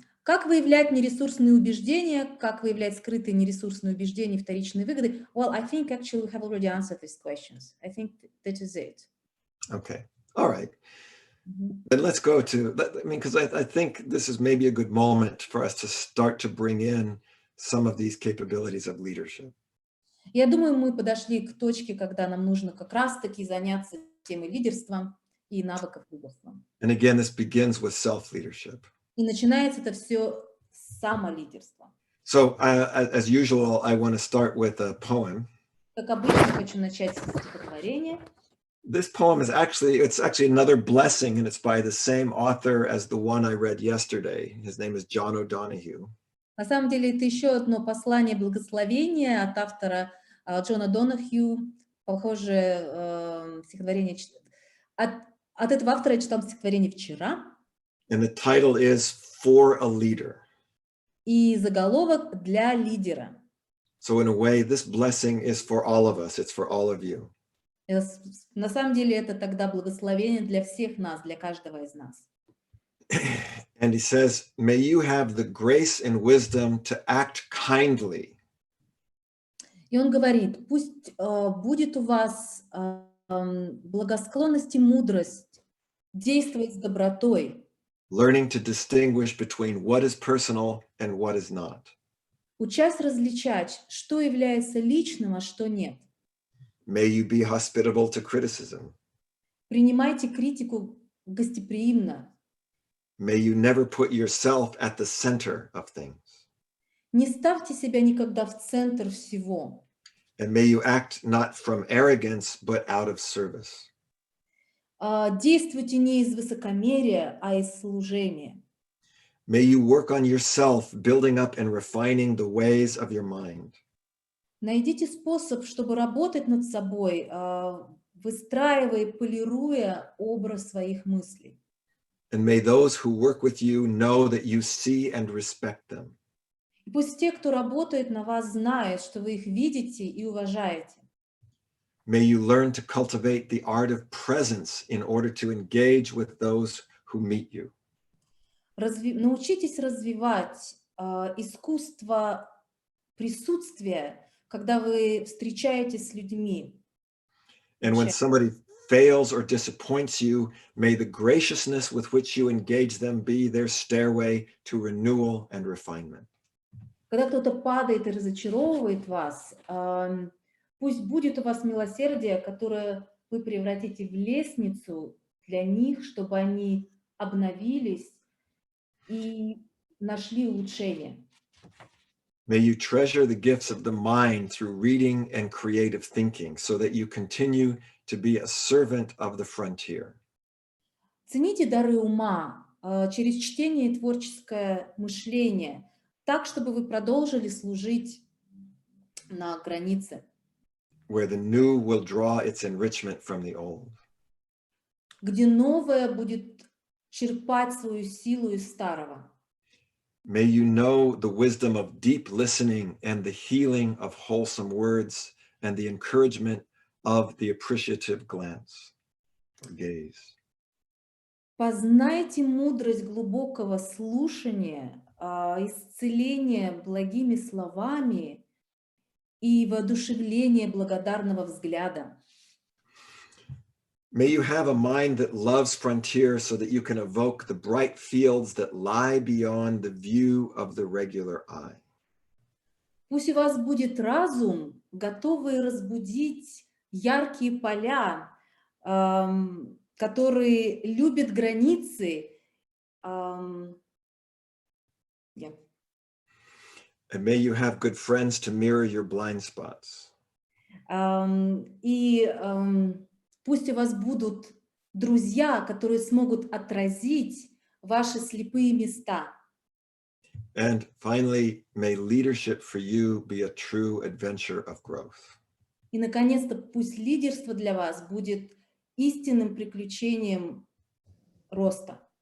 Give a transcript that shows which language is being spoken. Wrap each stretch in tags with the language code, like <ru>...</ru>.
<ru>Как выявлять нересурсные убеждения, как выявлять скрытые нересурсные убеждения и вторичные выгоды?</ru> <en>Well, I think actually we have already answered these questions. I think that is it. Okay, all right. Then let's go to, because I think this is maybe a good moment for us to start to bring in some of these capabilities of leadership.</en> <ru>Я думаю, мы подошли к точке, когда нам нужно как раз-таки заняться темой лидерства и навыков лидерства.</ru> <en>And again, this begins with self-leadership.</en> <ru>И начинается это все с самолидерства.</ru> <en>So, as usual, I want to start with a poem.</en> <ru>Как обычно, хочу начать с стихотворения.</ru> <en>This poem is actually another blessing, and it's by the same author as the one I read yesterday. His name is John O'Donohue.</en> <ru>На самом деле, это еще одно послание благословения от автора Джона Донахью. Похоже, стихотворение... От этого автора я читала стихотворение вчера.</ru> <en>And the title is For a Leader.</en> <ru>И заголовок «Для лидера».</ru> <en>So in a way, this blessing is for all of us. It's for all of you.</en> <ru>На самом деле, это тогда благословение для всех нас, для каждого из нас.</ru> <en>And he says, may you have the grace and wisdom to act kindly.</en> <ru>И он говорит, пусть будет у вас благосклонность и мудрость действовать с добротой.</ru> <en>Learning to distinguish between what is personal and what is not.</en> <ru>Учась различать, что является личным, а что нет.</ru> <en>May you be hospitable to criticism.</en> <ru>Принимайте критику гостеприимно.</ru> <en>May you never put yourself at the center of things.</en> <ru>Не ставьте себя никогда в центр всего.</ru> <en>And may you act not from arrogance, but out of service.</en> <ru>Действуйте не из высокомерия, а из служения.</ru> <en>May you work on yourself, building up and refining the ways of your mind.</en> <ru>Найдите способ, чтобы работать над собой, выстраивая и полируя образ своих мыслей.</ru> <en>And may those who work with you know that you see and respect them.</en> <ru>И пусть те, кто работает на вас, знают, что вы их видите и уважаете.</ru> <en>May you learn to cultivate the art of presence in order to engage with those who meet you.</en> <ru>Научитесь развивать искусство присутствия, когда вы встречаетесь с людьми.</ru> <en>And when somebody fails or disappoints you, may the graciousness with which you engage them be their stairway to renewal and refinement.</en> <ru>Когда кто-то падает и разочаровывает вас, пусть будет у вас милосердие, которое вы превратите в лестницу для них, чтобы они обновились и нашли улучшение.</ru> <en>May you treasure the gifts of the mind through reading and creative thinking so that you continue to be a servant of the frontier.</en> <ru>Цените дары ума через чтение и творческое мышление, так, чтобы вы продолжили служить на границе,</ru> <en>Where the new will draw its enrichment from the old.</en> <ru>где новое будет черпать свою силу из старого.</ru> <en>May you know the wisdom of deep listening and the healing of wholesome words and the encouragement of the appreciative glance or gaze.</en> <ru>Познайте мудрость глубокого слушания, исцеления благими словами и воодушевление благодарного взгляда.</ru> <en>May you have a mind that loves frontier so that you can evoke the bright fields that lie beyond the view of the regular eye.</en> <ru>Пусть у вас будет разум, готовый разбудить яркие поля, который любит границы.</ru> <en>Yeah. And may you have good friends to mirror your blind spots.</en> <ru>И пусть у вас будут друзья, которые смогут отразить ваши слепые места.</ru> <en>And finally, may leadership for you be a true adventure of growth.</en> <ru>И, наконец-то, пусть лидерство для вас будет истинным приключением роста.</ru>